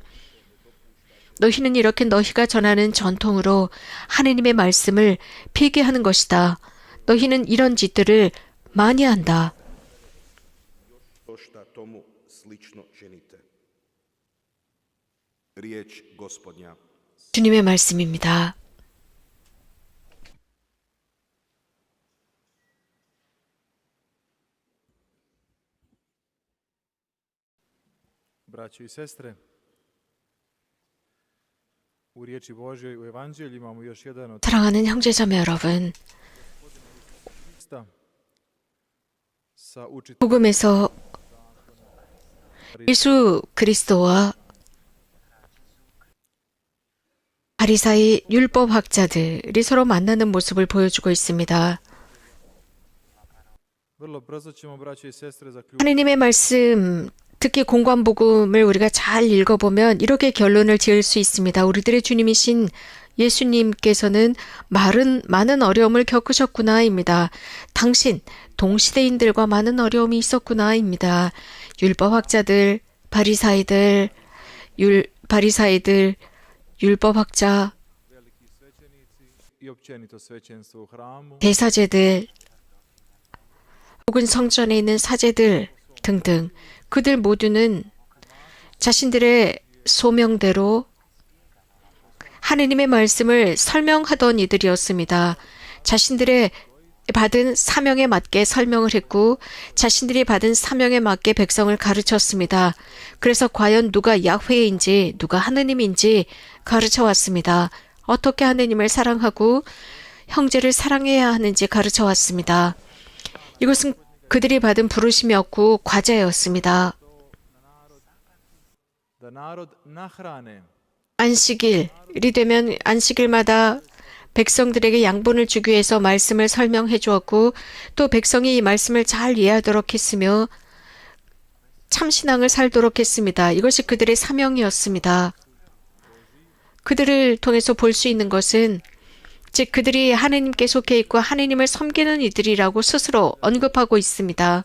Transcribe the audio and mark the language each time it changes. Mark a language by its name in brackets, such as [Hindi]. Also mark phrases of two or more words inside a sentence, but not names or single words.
[Korean] 너희는 이렇게 너희가 전하는 전통으로 하느님의 말씀을 폐기하는 것이다. 너희는 이런 짓들을 많이 한다. 주님의 말씀입니다. [Croatian] Braćo i sestre, u riječi Božjoj u Evanđelju imamo još jedan od [Korean] 사랑하는 형제자매 여러분, [Croatian] sa učiteljem [Korean] 복음에서 예수 그리스도와 바리사이 율법학자들이 서로 만나는 모습을 보여주고 있습니다. [Croatian] vrlo brzo ćemo, braćo i sestre, zaključiti [Korean] 하느님의 말씀, 특히 공관복음을 우리가 잘 읽어보면 이렇게 결론을 지을 수 있습니다. 우리들의 주님이신 예수님께서는 많은 어려움을 겪으셨구나입니다. 당신, 동시대인들과 많은 어려움이 있었구나입니다. 율법학자들, 바리사이들, 율법학자, [Croatian] i općenito svećenstvo u hramu, [Korean] 대사제들, 혹은 성전에 있는 사제들 등등 그들 모두는 자신들의 소명대로 하느님의 말씀을 설명하던 이들이었습니다. 자신들의 받은 사명에 맞게 설명을 했고 자신들이 받은 사명에 맞게 백성을 가르쳤습니다. 그래서 과연 누가 야훼인지 누가 하느님인지 가르쳐 왔습니다. 어떻게 하느님을 사랑하고 형제를 사랑해야 하는지 가르쳐 왔습니다. 이것은 그들이 받은 부르심이었고 과제였습니다. [Croatian] da narod nahrane [Korean] 안식일이 되면 안식일마다 백성들에게 양분을 주기 위해서 말씀을 설명해 주었고 또 백성이 이 말씀을 잘 이해하도록 했으며 참신앙을 살도록 했습니다. 이것이 그들의 사명이었습니다. 그들을 통해서 볼 수 있는 것은 즉 그들이 하느님께 속해 있고 하느님을 섬기는 이들이라고 스스로 언급하고 있습니다.